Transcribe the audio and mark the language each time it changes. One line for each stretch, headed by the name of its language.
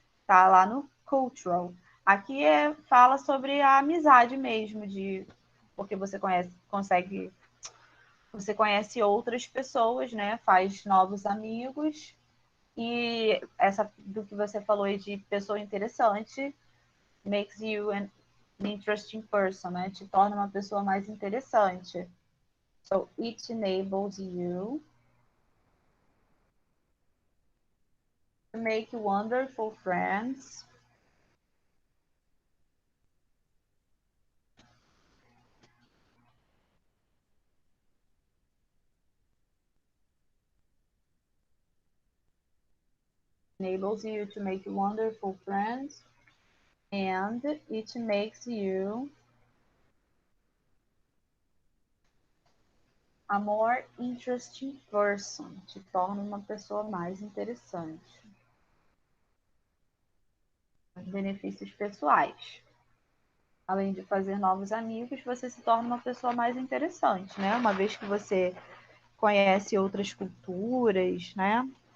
Portuguese: Tá lá no cultural. Aqui fala sobre a amizade mesmo, porque você conhece outras pessoas, né? Faz novos amigos. E essa do que você falou aí de pessoa interessante
English: makes you an interesting person,
Portuguese: né? Te torna uma pessoa mais interessante.
English: So it enables you to make wonderful friends. Enables you to make wonderful friends, and it makes you a more interesting person.
Portuguese: Te torna uma pessoa mais interessante. Os benefícios pessoais. Além de fazer novos amigos, você se torna uma pessoa mais interessante, né? Uma vez que você conhece outras culturas, né?